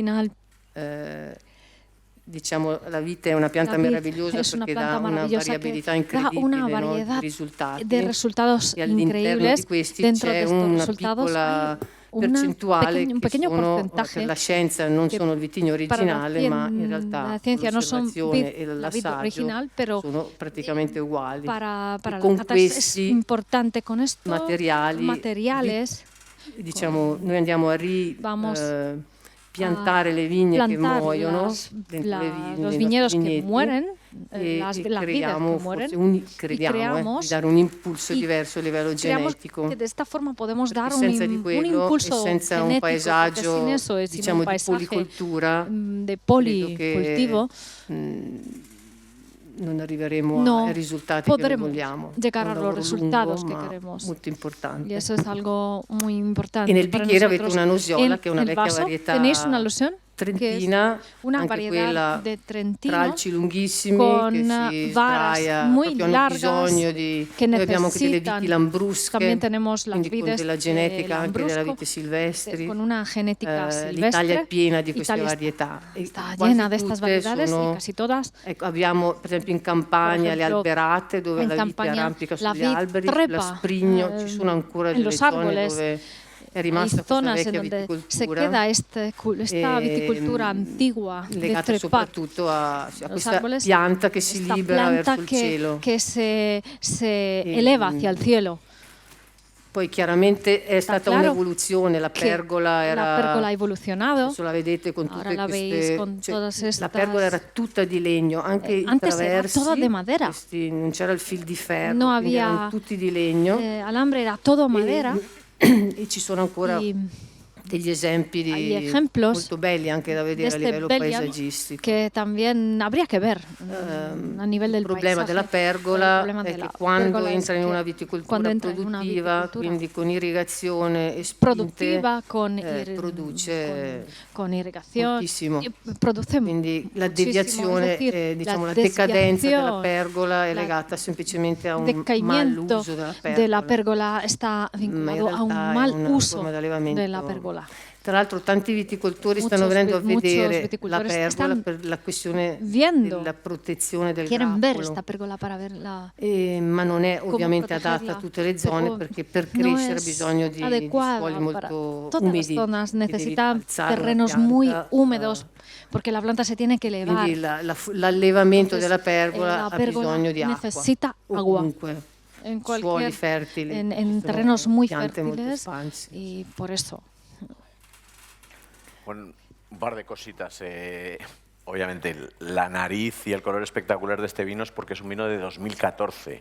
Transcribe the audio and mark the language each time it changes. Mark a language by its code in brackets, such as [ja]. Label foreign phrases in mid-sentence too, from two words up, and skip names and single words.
[it] alla fine [es] Al final [it] diciamo, la vite è una pianta [es] La vid [it] meravigliosa [es] es una [it] perché [es] planta [it] dà una [es] maravillosa [it] variabilità [es] que da [it] incredibile, [es] una [it] no, di [es] variedad [it] risultati. [es] de resultados [it] E all'interno [es] increíbles. [it] di questi [es] Dentro [it] c'è [es] de estos [it] una [es] resultados [it] piccola [es] hay un [it] percentuale [es] pequeño [it] che sono, [es] porcentaje [it] per la scienza non [es] que [it] sono il vitigno [es] para la [it] originale, ma in realtà [es] la ciencia no son [it] l'osservazione e [es] la vid [it] l'assaggio [es] original, pero [it] sono praticamente uguali. [es] para [it] E [es] la [it] con [es] cata es [it] questi [es] importante con estos materiales, [it] diciamo, noi andiamo a piantare le vigne che [es] plantar [it] muoiono [es] las- [it] dentro [es] la- [it] nei [es] los [it] nostri [es] viñedos que [it] vigneti, [es] mueren, [it] e [es] las vides [it] crediamo, [es] que mueren, [it] crediamo di dare un impulso diverso a livello [es] creamos [it] genetico. [es] que de esta forma podemos dar [it] Senza di [es] un [it] quello [es] impulso [it] e senza un [es] genético, porque [it] paesaggio, [es] sin eso, sin [it] diciamo, [es] un [it] di [es] paisaje [it] policoltura, [es] de [it] credo che [es] policultivo, [it] non arriveremo [es] no [it] ai risultati che noi [es] podremos [it] vogliamo. [es] llegar [it] È [es] a [it] un [es] los [it] lavoro [es] resultados [it] lungo, [es] que [it] ma [es] queremos. [it] molto importante. [es] Y eso es algo muy importante. [it] E nel [es] para [it] bicchiere avete [es] nosotros. [it] una nosiola, [es] En [it] che è una [es] el [it] vecchia [es] vaso [it] varietà [es] tenéis una alusión, [it] trentina, [es] una [it] anche [es] variedad [it] quella [es] de Trentino [it] tralci lunghissimi [es] con [it] che si [es] varas [it] sdraia, [es] muy [it] proprio hanno [es] largas [it] bisogno di... [es] que [it] Noi abbiamo anche delle [es] necesitan. [it] viti lambrusche, [es] También tenemos las [it] quindi con [es] vides [it] della [es] de [it] genetica anche della [es] Lambrusco, [it] vite silvestri. [es] con una genética silvestre. [it] L'Italia è piena di queste [es] Italia [it] varietà. E [es] está [it] quasi [es] llena de estas [it] tutte [es] variedades [it] sono- [es] y casi todas. [it] Ecco, abbiamo per esempio in campagna le [es] ejemplo, [it] alberate dove [es] en [it] la vite [es] campaña [it] arrampica [es] la [it] sugli [es] vid [it] alberi, [es] trepa, [it] la sprigno, ci sono ancora [es] en [it] delle [es] los [it] zone [es] árboles. [it] dove è [es] Hay [it] rimasta questa [es] zonas en [it] vecchia [es] donde se [it] viticoltura. [es] queda esta viticultura antigua de [it] legata [es] trepar [it] soprattutto a [es] los [it] questa [es] árboles, [it] pianta che si [es] esta [it] libera [es] planta [it] verso il cielo. [es] que se eleva hacia el cielo. [it] Poi chiaramente è stata [es] claro [it] un'evoluzione, la [es] que [it] pergola era... [es] la pérgola ha evolucionado. [it] Adesso la vedete con [es] Ahora [it] tutte [es] la veis [it] queste... [es] con [it] cioè, [es] todas [it] la [es] estas- [it] pergola era tutta di legno, anche i [es] antes era [it] traversi, [es] toda de madera. [it] non c'era il fil di ferro, [es] No [it] quindi [es] había [it] erano tutti di legno. [es] alambre, era todo madera. [it] E ci sono ancora [es] Y [it] degli esempi [es] hay ejemplos [it] molto belli anche da [es] de [it] vedere a [es] este [it] livello [es] Belgian [it] paesaggistico. [es] que también habría que ver a nivel del [it] Il problema [es] paisaje. [it] della pergola [es] El problema [it] è [es] de [it] che [es] la [it] quando [es] pérgola [it] entra [es] es [it] in [es] que [it] una viticoltura [es] cuando entra in una [it] produttiva, [es] viticultura [it] quindi con irrigazione e spinte, [es] productiva con, [it] produce [es] con irrigación [it] moltissimo. [es] produce [it] Quindi la [es] muchísimo, [it] deviazione, [es] es decir, [it] diciamo, la [es] la [it] decadenza della [es] desviación, [it] pergola è [es] la [it] legata semplicemente a un [es] decaimiento [it] maluso della [es] de la [it] pergola. [es] pérgola está vinculado a un [it] realtà è [es] mal [it] una [es] uso [it] forma di allevamento. [es] de la pérgola. [it] Tra l'altro tanti viticoltori stanno [es] Muchos [it] venendo a [es] muchos [it] vedere la [es] viticultores [it] pergola [es] están [it] per la questione [es] viendo, [it] della protezione del [es] quieren ver [it] grappolo. [es] esta pérgola para ver la [it] Ma non è [es] come [it] ovviamente adatta a [es] protegerla, [it] tutte le zone [es] pero [it] perché per [es] no [it] crescere ha [es] es [it] bisogno di [es] adecuada [it] suoli [es] para [it] molto [es] todas las [it] umidi. [es] zonas, [it] che devi [es] necesita [it] alzare la [es] terrenos [it] pianta, [es] muy húmedos porque la planta se tiene que elevar. [it] Quindi l'allevamento [es] Entonces, [it] della pergola [es] la [it] ha [es] pérgola [it] bisogno di acqua. [es] necesita agua. [it] Ovunque. [es] En [it] Suoli [es] cualquier, [it] fertili, [es] en [it] sono [es] terrenos muy [it] piante molto [es] fértiles [it] espanse. [es] y por eso. Bueno, un par de cositas. Obviamente, la nariz y el color espectacular de este vino es porque es un vino de 2014.